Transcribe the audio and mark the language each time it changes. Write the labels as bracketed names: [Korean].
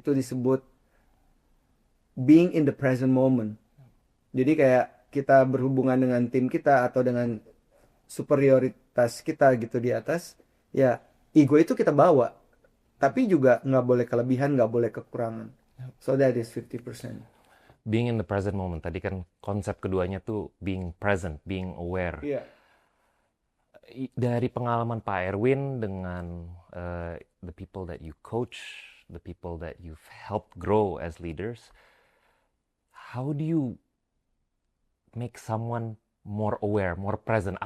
[Indonesian] Itu disebut [English] being in the present moment. [Indonesian] Jadi kayak kita berhubungan dengan tim kita atau dengan superioritas kita gitu di atas. Ya, ego itu kita bawa. Tapi juga nggak boleh kelebihan, nggak boleh kekurangan. [English] So that is 50%. Being in the present moment. [Indonesian] Tadi kan konsep keduanya tuh [English] being present, being aware. [Indonesian] Iya. Dari pengalaman Pak Erwin dengan [English] the people that you coach, the people that you've helped grow as leaders, how do you make someone more aware, more present?